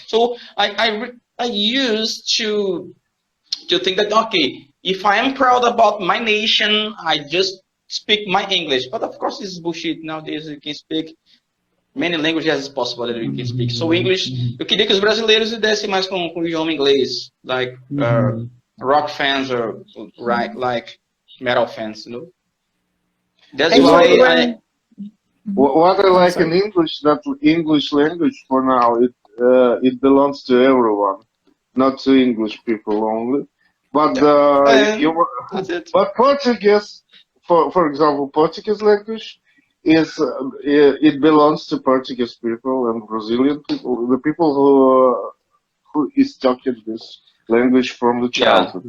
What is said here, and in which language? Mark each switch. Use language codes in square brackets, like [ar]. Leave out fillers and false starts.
[en] So I used to think that, okay, if I am proud about my nation, I just speak my English. But of course, this is bullshit. Nowadays, you can speak many languages as possible that you can speak. So English, [pt] eu queria que os brasileiros lidessem mais com o idioma inglês, [en] like rock fans or like metal fans, you know. That's why What I like in English, that English language for now, it belongs to everyone, not to English people only. But that's it. but Portuguese, for example, Portuguese language is it belongs to Portuguese people and Brazilian people, the people who is talking this language from the childhood.